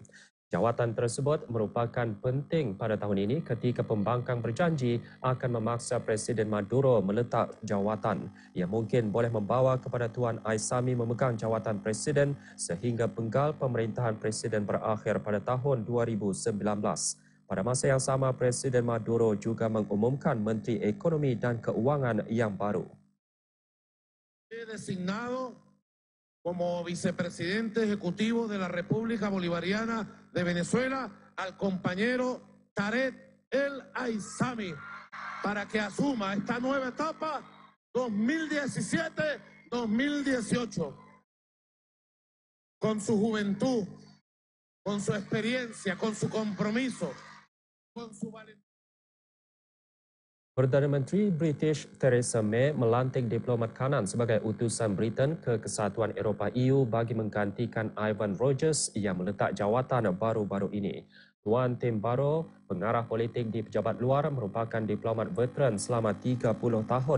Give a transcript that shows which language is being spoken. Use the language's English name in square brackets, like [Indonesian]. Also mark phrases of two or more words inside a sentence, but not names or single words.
[Malay] Jawatan tersebut merupakan penting pada tahun ini ketika pembangkang berjanji akan memaksa Presiden Maduro meletak jawatan yang mungkin boleh membawa kepada Tuan Aissami memegang jawatan presiden sehingga penggal pemerintahan presiden berakhir pada tahun 2019. Pada masa yang sama, Presiden Maduro juga mengumumkan Menteri Ekonomi dan Keuangan yang baru. [Spanish] Designado como vicepresidente ejecutivo de la República Bolivariana de Venezuela al compañero Tariq El Aissami para que asuma esta nueva etapa 2017-2018 con su juventud, con su experiencia, con su compromiso, con su valentía. [Malay] Perdana Menteri British Theresa May melantik diplomat kanan sebagai utusan Britain ke Kesatuan Eropah EU bagi menggantikan Ivan Rogers yang meletak jawatan baru-baru ini. Tuan Tim Barrow, pengarah politik di pejabat luar, merupakan diplomat veteran selama 30 tahun.